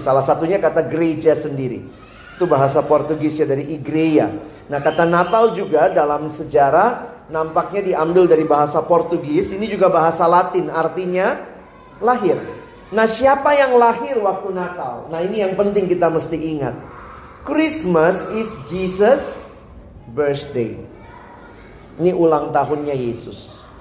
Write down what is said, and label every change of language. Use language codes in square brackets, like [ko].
[id] Salah satunya kata gereja sendiri. Itu bahasa Portugis ya, dari igreja. Nah, kata Natal juga dalam sejarah nampaknya diambil dari bahasa Portugis. Ini juga bahasa Latin, artinya lahir. Nah, siapa yang lahir waktu Natal? Nah, ini yang penting kita mesti ingat. [en] Christmas is Jesus' birthday. [id] Ini ulang tahunnya Yesus.